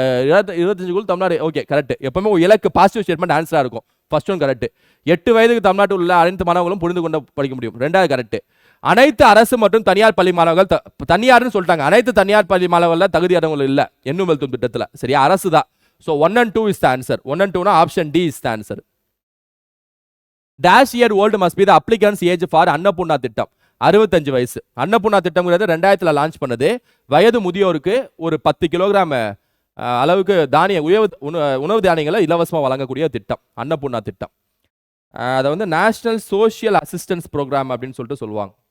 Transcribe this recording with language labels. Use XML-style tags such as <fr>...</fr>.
<ta>2025 Tamil Nadu. Okay, correct. எப்பவுமே இலக்கு positive statement ஆன்சரா இருக்கும். First one correct. 8 வயதுக்கு தமிழ்நாட்டில் உள்ள அனைத்து மாணவர்களும் புரிந்து கொண்டு படிக்க முடியும். 2வது கரெக்ட். அனைத்து அரசு மற்றும் தனியார் பள்ளி மாணவர்கள், தனியார்னு சொல்லிட்டாங்க, அனைத்து தனியார் பள்ளி மாணவர்கள் தகுதியானவங்க இல்ல எண்ணும் எழுத்தும் திட்டத்துல. சரியா? அரசு தான்.</ta> <en>So 1 and 2 is the answer. 1 and 2 option D is the answer. Dash year old must be the applicant's age for Annapurna திட்டம்.</en> <ta>65 வயசு. அன்னபூர்ணா திட்டம்ங்கிறது 2000 லான்ச் பண்ணது. வயது முதியோருக்கு ஒரு 10 கிலோகிராம் அளவுக்கு உணவு தானியங்களை இலவசமாக வழங்கக்கூடிய திட்டம் அன்னபூர்ணா திட்டம். அதை வந்து நேஷனல் சோஷியல் அசிஸ்டன்ஸ் ப்ரோக்ராம் அப்படின்னு சொல்லிட்டு சொல்லுவாங்க.</ta>